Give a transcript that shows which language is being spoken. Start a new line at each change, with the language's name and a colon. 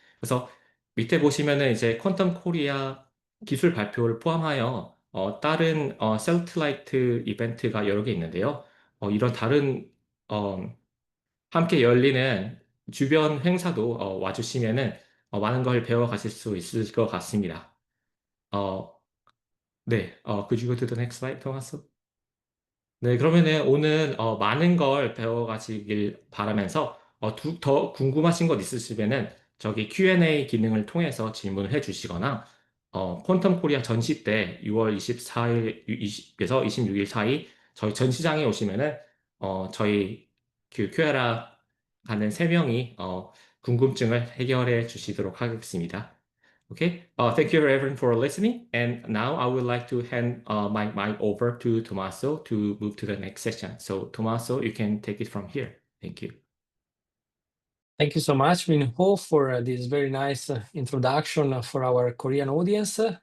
Korean: 그래서 밑에 보시면은 이제 퀀텀 코리아 기술 발표를 포함하여 다른 셀트라이트 이벤트가 여러 개 있는데요. 이런 다른 어, 함께 열리는 주변 행사도 와주시면은 많은 걸 배워가실 수 있을 것 같습니다.
English: 어, 네, could you go to the next slide, 토마스?
Korean: 네, 그러면은 오늘 많은 걸 배워가시길 바라면서 더 궁금하신 것 있으시면은 저기 Q&A 기능을 통해서 질문을 해주시거나 퀀텀 코리아 전시 때 6월 24일에서 26일 사이 저희 전시장에 오시면은 저희 그 큐에라 가는 세 명이 궁금증을 해결해 주시도록 하겠습니다.
English: Okay, thank you everyone for listening. And now I would like to hand my mic over to Tommaso to move to the next session. So Tommaso, you can take it from here. Thank you. Thank you so much, Minho, for this very nice introduction for our Korean audience.